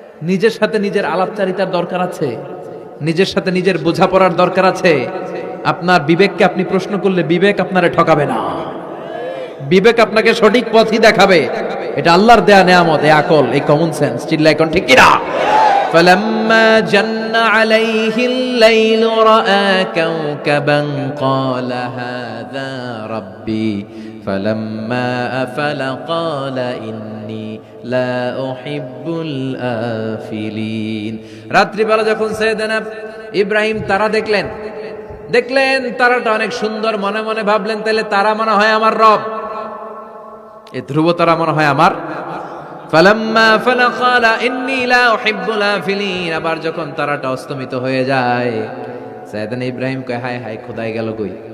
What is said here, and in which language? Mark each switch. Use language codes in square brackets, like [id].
[bn] নিজের সাথে নিজের আলাপচারিতার দরকার আছে, নিজের সাথে নিজের বোঝাপড়ার দরকার আছে। আপনার বিবেককে আপনি প্রশ্ন করলে বিবেক আপনারে ঠকাবে না, বিবেক আপনাকে সঠিক পথই দেখাবে। এটা আল্লাহর দেয়া নেয়ামত, এই আকল, এই কমন সেন্স। চিল্লায় কোন ঠিক কিনা? [ar] فلما جن عليه الليل رأى كوكبا قال هذا ربي فلما أفل قال إني لا أحب الآفلين। [bn] রাত্রিবেলা যখন সাইয়েদনা ইব্রাহিম তারা দেখলেন তারাটা অনেক সুন্দর, মনে মনে ভাবলেন তাহলে তারা মনে হয় আমার রব, এই ধ্রুব তারা মনে হয় আমার। [ar] ফালাম্মা আফালা ক্বালা ইন্নী লা উহিব্বুল আফিলিন। [bn] আবার যখন তারাটা অস্তমিত হয়ে যায়, সাইয়েদনা ইব্রাহিম কয়, হায় হায়, খোদাই গেল কই?